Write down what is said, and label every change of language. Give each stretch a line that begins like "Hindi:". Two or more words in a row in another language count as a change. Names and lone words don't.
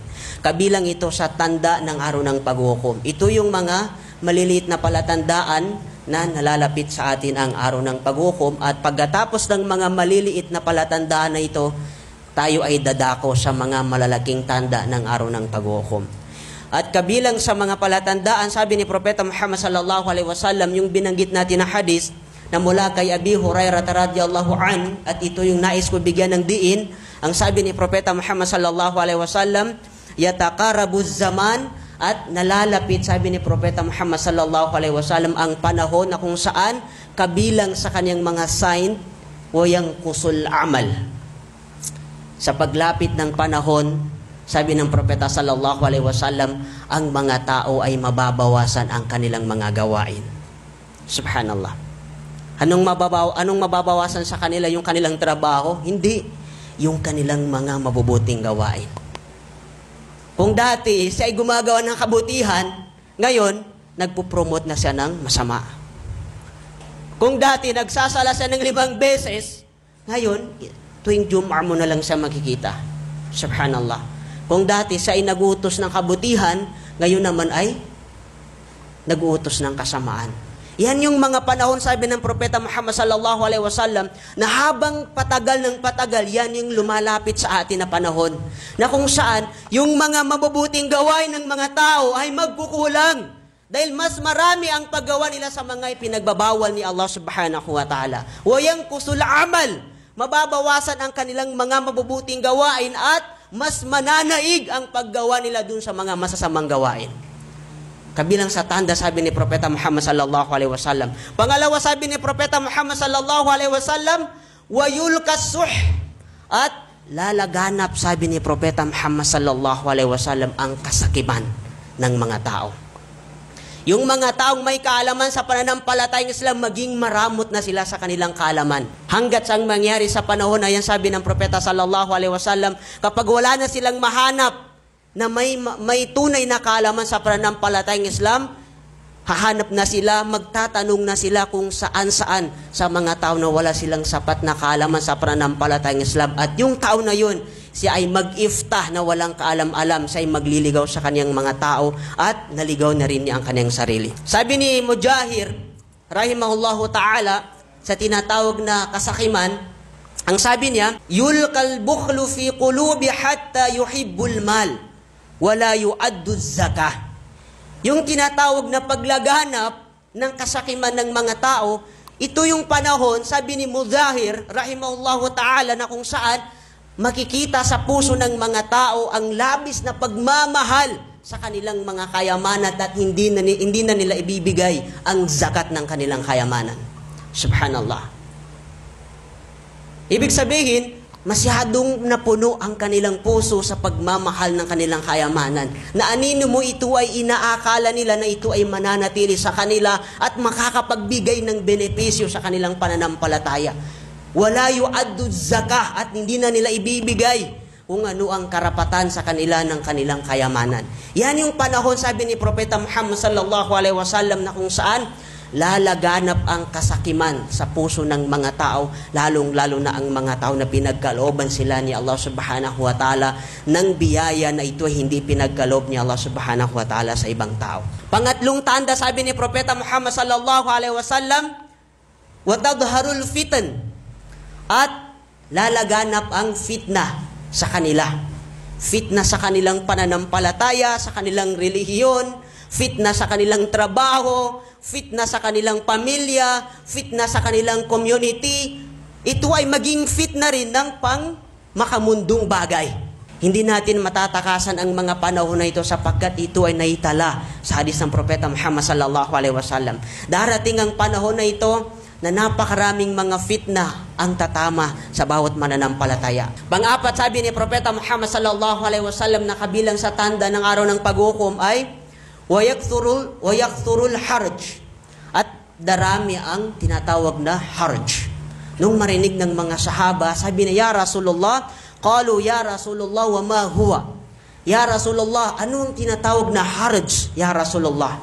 Filipino: Kabilang ito sa tanda ng araw ng paghukom. Ito yung mga maliliit na palatandaan na nalalapit sa atin ang araw ng paghukom, at pagkatapos ng mga maliliit na palatandaan na ito, tayo ay dadako sa mga malalaking tanda ng araw ng paghukom. At kabilang sa mga palatandaan, sabi ni propeta Muhammad
Arabic: صلى الله عليه وسلم,
Filipino: yung binanggit natin na hadis na mula kay Abi Hurairah
Arabic: رضي الله عن,
Filipino: at ito yung nais ko bigyan ng diin. Ang sabi ni propeta Muhammad
Arabic: صلى الله عليه وسلم, يتقارب الزمان,
Filipino: at nalalapit, sabi ni propeta Muhammad
Arabic: صلى الله عليه وسلم,
Filipino: ang panahon na kung saan kabilang sa kanyang mga sign o
Arabic: وينقص العمل.
Filipino: Sa paglapit ng panahon, sabi ng propeta
Arabic: صلى الله عليه وسلم,
Filipino: ang mga tao ay mababawasan ang kanilang mga gawain. Subhanallah. Anong mababawasan sa kanila? Yung kanilang trabaho? Hindi. Yung kanilang mga mabubuting gawain. Kung dati siya ay gumagawa ng kabutihan, ngayon, nagpo-promote na siya ng masama. Kung dati nagsasala siya ng 5 beses, ngayon, tuwing Jum'ah mo na lang siya makikita. Subhanallah. Kung dati siya ay nag-uutos ng kabutihan, ngayon naman ay nag-uutos ng kasamaan. Yan yung mga panahon, sabi ng Propeta Muhammad
Arabic: صلى الله عليه وسلم,
Filipino: na habang patagal ng patagal, yan yung lumalapit sa atin na panahon, na kung saan yung mga mabubuting gawain ng mga tao ay magkukulang. Dahil mas marami ang paggawa nila sa mga ipinagbabawal ni Allah
Arabic: سبحانه وتعالى. وينقص العمل.
Filipino: Mababawasan ang kanilang mga mabubuting gawain at mas mananaig ang paggawa nila dun sa mga masasamang gawain. Kabilang sa tanda, sabi ni Propeta Muhammad
Arabic: صلى الله عليه وسلم.
Filipino: Pangalawa, sabi ni Propeta Muhammad
Arabic: صلى الله عليه وسلم, ويلقى الشح.
Filipino: At lalaganap, sabi ni Propeta Muhammad
Arabic: صلى الله عليه وسلم,
Filipino: ang kasakiman ng mga tao. Yung mga taong may kaalaman sa pananampalatayang Islam, maging maramot na sila sa kanilang kaalaman. Hanggat sang mangyari sa panahon na yan, sabi ng Propeta
Arabic: صلى الله عليه وسلم,
Filipino: kapag wala na silang mahanap na may tunay na kaalaman sa pananampalatayang Islam, hahanap na sila, magtatanong na sila kung saan-saan sa mga tao na wala silang sapat na kaalaman sa pananampalatayang Islam. At yung tao na yun, siya ay mag-iftah na walang kaalam-alam, siya ay magliligaw sa kanyang mga tao at naligaw na rin niya ang kanyang sarili. Sabi ni Mujahir,
Arabic: رحمه الله تعالى,
Filipino: sa tinatawag na kasakiman, ang sabi niya,
Arabic: يلقى البخل في القلوب حتى يحب المال ولا يؤدى الزكاة.
Filipino: Yung tinatawag na paglaganap ng kasakiman ng mga tao, ito yung panahon, sabi ni Mujahir,
Arabic: رحمه الله تعالى,
Filipino: na kung saan makikita sa puso ng mga tao ang labis na pagmamahal sa kanilang mga kayamanan at hindi na nila ibibigay ang zakat ng kanilang kayamanan. Subhanallah. Ibig sabihin, masyadong napuno ang kanilang puso sa pagmamahal ng kanilang kayamanan. Na anino mo ito ay inaakala nila na ito ay mananatili sa kanila at makakapagbigay ng benepisyo sa kanilang pananampalataya.
Arabic: ولا يؤدى الزكاة
Filipino: at hindi na nila ibibigay kung ano ang karapatan sa kanila ng kanilang kayamanan. Yan yung panahon, sabi ni Propeta Muhammad
Arabic: صلى الله عليه وسلم,
Filipino: na kung saan lalaganap ang kasakiman sa puso ng mga tao, lalong-lalo na ang mga tao na pinagkalooban sila ni Allah
Arabic: سبحانه وتعالى
Filipino: ng biyaya na ito ay hindi pinagkaloob ni Allah
Arabic: سبحانه وتعالى
Filipino: sa ibang tao. Pangatlong tanda, sabi ni Propeta Muhammad
Arabic: صلى الله عليه وسلم, وتظهر الفتن,
Filipino: at lalaganap ang fitna sa kanila. Fitna sa kanilang pananampalataya, sa kanilang relihiyon, fitna sa kanilang trabaho, fitna sa kanilang pamilya, fitna sa kanilang community. Ito ay maging fitna rin ng makamundong bagay. Hindi natin matatakasan ang mga panahon na ito sapagkat ito ay naitala sa hadis ng Propeta Muhammad
Arabic: صلى الله عليه وسلم.
Filipino: Darating ang panahon na ito na napakaraming mga fitna ang tatama sa bawat mananampalataya. Pang-apat, sabi ni Propeta Muhammad
Arabic: صلى الله عليه وسلم,
Filipino: na kabilang sa tanda ng araw ng paghukom ay
Arabic: ويكثر الهرج,
Filipino: at darami ang tinatawag na harj. Nung marinig ng mga sahaba, sabi niya,
Arabic: يا رسول الله قالوا يا رسول الله وما هو? يا رسول الله,
Filipino: anong tinatawag na harj,
Arabic: يا رسول الله?